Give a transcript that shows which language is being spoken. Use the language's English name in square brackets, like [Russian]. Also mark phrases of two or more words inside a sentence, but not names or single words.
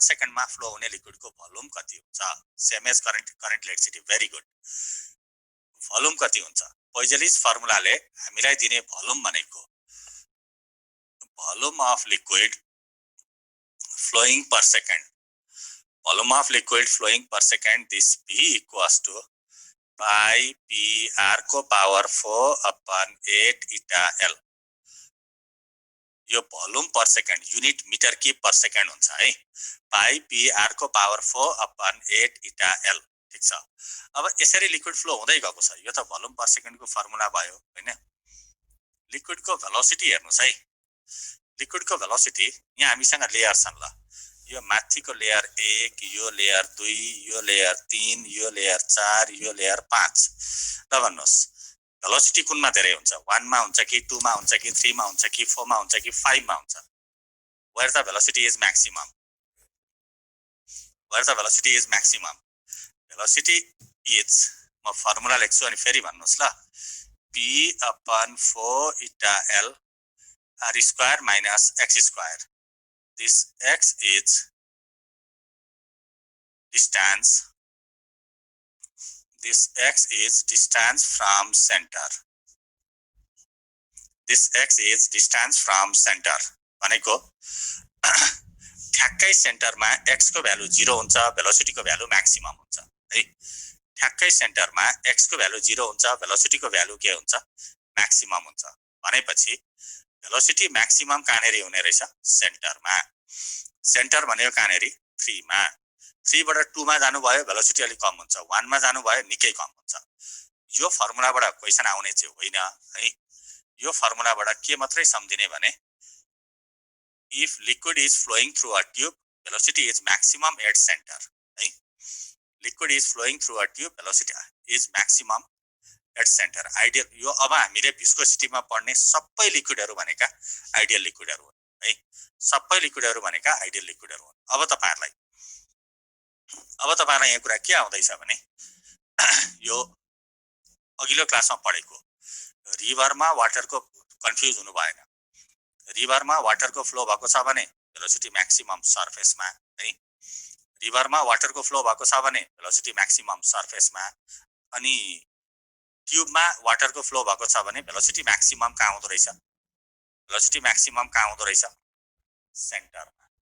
[Nepali] सेकेन्डमा फ्लो हुने लिक्विडको भोल्युम कति हुन्छ [English] same as current electricity very good [Nepali] भोल्युम कति हुन्छ पोइजलिज फर्मुलाले हामीलाई दिने भोल्युम भनेको [English] volume of liquid flowing per second volume of liquid flowing per second this P equals to pi P R [Nepali] को [English] power 4 upon 8 eta L [Nepali] यो [English] volume per second [Nepali] युनिट मिटर की [English] per second [Nepali] हुन्छ है [English] pi P R [Nepali] को [English] power 4 upon 8 eta L [Nepali] ठीक छ अब यसरी लिक्विड फ्लो हुँदै गएको छ यो त [English] volume per second [Nepali] को फर्मुला भयो हैन लिक्विड को भेलोसिटी हेर्नुस् है लिक्विड को भेलोसिटी यहाँ हामीसँग लेयर छन् ल यो माथिको लेयर 1 यो लेयर 2 यो लेयर 3 यो लेयर 4 यो लेयर 5 ल भन्नुस् भेलोसिटी कुनमा धेरै हुन्छ 1 मा हुन्छ कि 2 मा हुन्छ कि 3 मा हुन्छ कि 4 मा हुन्छ कि 5 मा हुन्छ [English] where the velocity is [Nepali] maximum where the velocity is maximum velocity is म फर्मुला लेख्छु अनि फेरि भन्नुस् ल [English] p upon 4 eta l r square minus x square this x is distance this x is distance from center [Nepali] this x is distance from center भनेको ठ्याक्कै सेन्टरमा x को भ्यालु 0 हुन्छ भेलोसिटी को भ्यालु म्याक्सिमम हुन्छ है ठ्याक्कै सेन्टरमा x को भ्यालु 0 हुन्छ भेलोसिटी को भ्यालु के हुन्छ म्याक्सिमम हुन्छ भनेपछि [English] velocity maximum [Nepali] कहाँनेरि हुने रहेछ सेन्टरमा सेन्टर भनेको कहाँनेरि 3 मा 3 बाट 2 मा जानु भयो भेलोसिटी अलि कम हुन्छ 1 मा जानु भयो निकै कम हुन्छ यो फर्मुलाबाट क्वेशन आउने चाहिँ होइन है यो फर्मुलाबाट के मात्रै सम्झिने भने [English] if liquid is flowing through a tube velocity is maximum at center [Nepali] है [English] liquid is flowing through a tube velocity is maximum at center [Nepali] आइडियल यो अब हामीले विस्कोसिटी मा पढ्ने सबै लिक्विडहरु भनेका आइडियल लिक्विडहरु हुन् है सबै लिक्विडहरु भनेका आइडियल लिक्विडहरु हुन् अब तपाईहरुलाई यहाँ कुरा के आउँदैछ भने यो अघिल्लो क्लासमा पढेको रिभरमा वाटरको कन्फ्युज हुनु भएन रिभरमा वाटरको फ्लो भएको छ भने [English] velocity maximum [Nepali] सरफेसमा है रिभरमा वाटरको फ्लो भएको छ भने [English] velocity maximum [Nepali] सरफेसमा अनि ट्युबमा वाटरको फ्लो भएको छ भने [English] velocity maximum [Nepali] कहाँ आउँदो रहेछ [English] velocity maximum [Nepali] कहाँ आउँदो रहेछ सेन्टरमा